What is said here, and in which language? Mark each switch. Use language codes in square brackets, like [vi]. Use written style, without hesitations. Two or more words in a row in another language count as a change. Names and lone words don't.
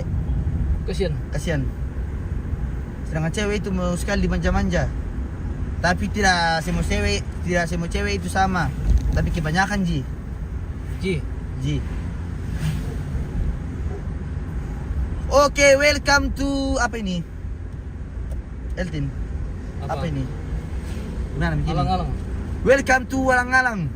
[id] Kasihan. Sedangkan cewek itu mau sekali dimanja-manja. Tapi tidak semua cewek itu sama. Tapi kebanyakan Ji. Oke, [en] welcome to [id] apa ini? Eltin. Apa ini? Gimana begini? Alang-alang. [en] Welcome to Walang-alang.